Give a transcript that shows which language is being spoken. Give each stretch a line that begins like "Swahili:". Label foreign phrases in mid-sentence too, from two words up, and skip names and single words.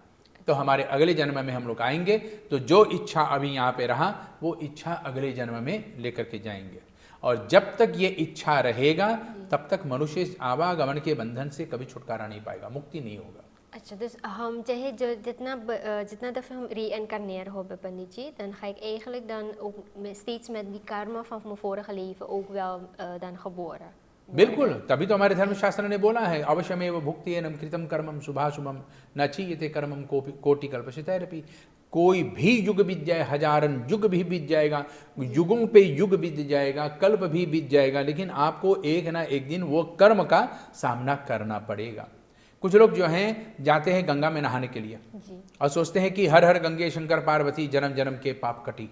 Hindi: तो हमारे अगले जन्म में हम लोग आएंगे, तो जो इच्छा अभी यहाँ पे रहा वो इच्छा अगले जन्म में लेकर के जाएंगे। और जब तक ये इच्छा रहेगा तब तक मनुष्य आवागमन के बंधन से कभी छुटकारा नहीं पाएगा, मुक्ति नहीं होगा।
Dutch: अच्छा, dus
Hindi: चाहे जो जितना दफ़े हम
Dutch: reïncarneren hebben,
Hindi: पंडित जी,
Dutch: dan ga ik eigenlijk dan ook steeds met die karma van mijn vorige leven ook wel dan geboren.
Hindi: बिल्कुल, तभी तो हमारे धर्मशास्त्र ने बोला है
Sanskrit: अवश्यमेव भुक्तेन कृतं कर्मं शुभाशुभम न चीयते कर्मं कोटि कल्पशतैरपि।
Hindi: कोई भी युग बीत जाए, हजारन युग भी बीत जाएगा, युगों पे युग बीत जाएगा, कल्प भी बीत जाएगा, लेकिन आपको एक ना एक दिन वो कर्म का सामना करना पड़ेगा। कुछ लोग जो हैं जाते हैं गंगा में नहाने के लिए और सोचते हैं कि हर हर गंगे शंकर पार्वती, जन्म जन्म के पाप कटी।